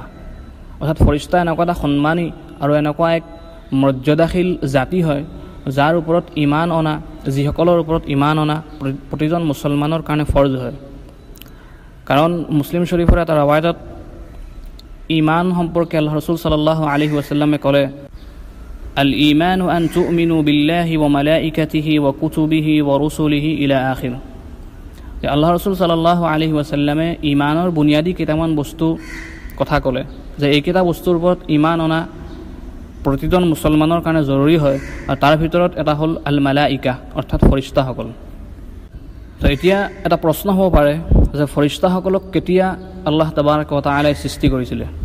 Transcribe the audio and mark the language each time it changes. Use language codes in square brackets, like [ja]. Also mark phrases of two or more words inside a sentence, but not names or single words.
[as] অৰ্থাৎ ফৰিষ্টা এনেকুৱা এটা সন্মানী আৰু এনেকুৱা এক মৰ্যাদাশীল জাতি হয় যাৰ ওপৰত ইমান অনা, যিসকলৰ ওপৰত ইমান অনা প্ৰতিজন মুছলমানৰ কাৰণে ফৰ্জ হয়। কাৰণ মুছলিম শৰীফৰ এটা ৰৱায়তত ইমান সম্পৰ্কে আল্লাহ ৰসুল [ar] صلى الله عليه وسلم [as] ক'লে, [ar] الإيمان أن تؤمن بالله وملائكته وكتبه ورسله إلى آخر. [as] আল্লাহ ৰসুল [ar] صلى الله عليه وسلم [as] ইমানৰ বুনিয়াদী কেইটামান বস্তু কথা ক'লে যে এইকেইটা বস্তুৰ ওপৰত ইমান অনা প্ৰতিজন মুছলমানৰ কাৰণে জৰুৰী হয়, আৰু তাৰ ভিতৰত এটা হ'ল [ar] الملائكة, [as] অৰ্থাৎ ফৰিষ্টাসকল। তো এতিয়া এটা প্ৰশ্ন হ'ব পাৰে যে ফৰিষ্টাসকলক কেতিয়া আল্লাহ [ar] تبارك وتعالى [as] সৃষ্টি কৰিছিলে।